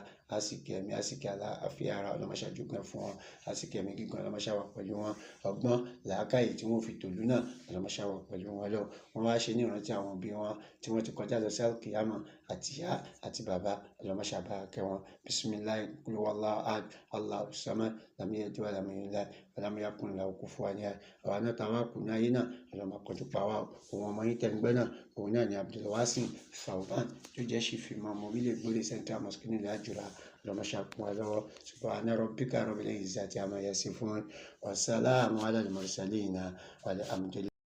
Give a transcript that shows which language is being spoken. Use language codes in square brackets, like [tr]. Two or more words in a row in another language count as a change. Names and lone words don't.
[yo] Àsìkò ẹ̀mí àsìkò àlàáfíà ara Ọlọ́run máa ṣe jogún fún wọn. Àsìkò ẹ̀mí gígùn Ọlọ́run máa ṣe wà pẹ̀lú wọn. Ọgbọ́n làákàyè tí wọ́n fi tòlú náà Ọlọ́run máa ṣe wà pẹ̀lú wọn lọ. Wọ́n wá ṣe ní ìrántí àwọn òbí wọn tí wọ́n ti kọjá lọ sí al-qiyamah àti ìyá àti bàbá Ọlọ́run máa ṣe bá kẹ́ wọn. [ar] بسم الله قل هو الله أحد الله الصمد لم يلد ولم يولد ولم يكن له كفوا أحد. [yo] Àwa náà tá a wá kù ní ayé náà Ọlọ́run máa kọjú pa wá o. Òun ọmọ yín tẹ̀ ń gbẹ́ náà òun náà ni Abdulwasin Fawban tó jẹ́ [en] chief imam [yo] orílẹ̀ Ìgbòrè Central Mosque nílùú Àjùrà. Ọlọ́run máa ṣe kún wa lọ́wọ́. [ar] سبحان ربك رب العزة عما يصفون وسلام على المرسلين والحمد لله.